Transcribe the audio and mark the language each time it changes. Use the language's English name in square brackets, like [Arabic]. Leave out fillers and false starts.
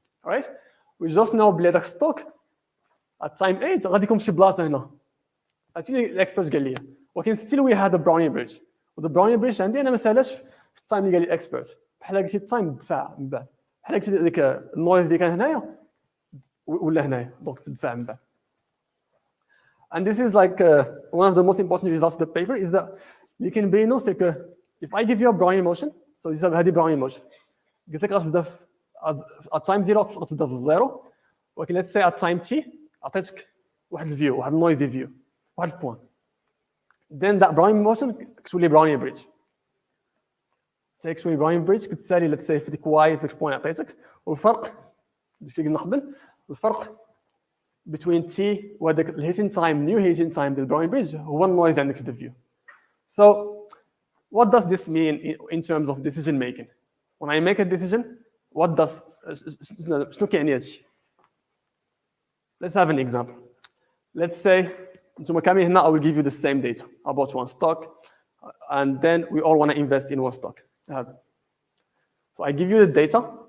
[English] Alright? We just know [Arabic] بلي داك ستوك [English] at time 8 [Arabic] غادي يكون شي بلاصه هنا. هادشي اللي الاكسبرت قال لي ولكن [English] still we had a Brownian bridge. [Arabic] و the Brownian bridge عندي انا ما سالاش في التايم اللي قال لي الاكسبرت بحال قلتي التايم دفع من بعد بحال قلتي ديك النويز اللي كان هنايا ولا هنايا دونك تدفع من بعد. [English] And this is like one of the most important results of the paper is that you can [Arabic] بينو [French] c'est que [English] if I give you a Brownian motion so this is [Arabic] هذه [English] Brownian motion [Arabic] قلت لك غتبدا [English] at time 0 [Arabic] غتبدا في الزيرو ولكن [English] let's say at time t [Arabic] عطيتك واحد الفيو واحد النويزي فيو واحد البوان [English] then that Brownian motion [Arabic] كتولي [English] Brownian bridge. [Arabic] تولي Brownian bridge كتسالي [English] let's say [Arabic] في ديك واي في ديك البوان عطيتك والفرق داكشي اللي قلنا قبل الفرق [English] between t [Arabic] وهذاك الهيتين تايم [English] new heating time [Arabic] ديال Brownian bridge هو النويز عندك في الفيو. [English] So what does this mean in terms of decision making? When I make a decision what does [Arabic] شنو كيعني هادشي؟ [English] Let's have an example. Let's say [Arabic] نتوما كاملين هنا [English] I will give you the same data about one stock and then we all want to invest in one stock. So I give you the data.